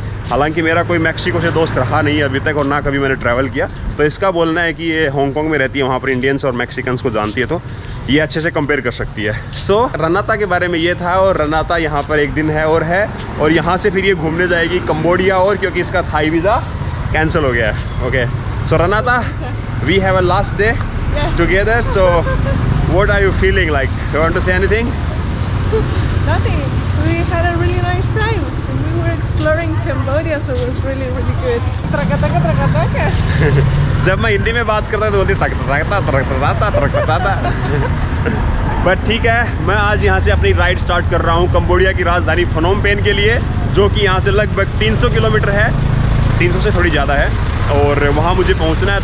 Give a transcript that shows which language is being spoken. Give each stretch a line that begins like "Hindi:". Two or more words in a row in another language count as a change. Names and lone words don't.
Hindi: हालांकि मेरा कोई मैक्सिको से दोस्त रहा नहीं है अभी तक और ना कभी मैंने ट्रैवल किया, तो इसका बोलना है कि ये हांगकांग में रहती है, वहाँ पर इंडियंस और मैक्सिकन्स को जानती है, तो ये अच्छे से कंपेयर कर सकती है। सो रनाता के बारे में ये था और रनाता यहाँ पर एक दिन है और यहाँ से फिर ये घूमने जाएगी कंबोडिया, और क्योंकि इसका थाई वीज़ा कैंसिल हो गया है।
English: Okay, so Ranata, We have a last day together, so what are you feeling like? You want to say anything? Nothing. We had a really nice time. And we were exploring Cambodia, so it was really good. Traka-taka, traka-taka.
Hindi: जब मैं हिंदी में बात करता तो बोलती बट ठीक है, मैं आज यहाँ से अपनी राइड स्टार्ट कर रहा हूँ कंबोडिया की राजधानी फनोम पेन के लिए, जो कि यहाँ से लगभग 300 किलोमीटर है, 300 से थोड़ी ज़्यादा है, और वहाँ मुझे पहुँचना है।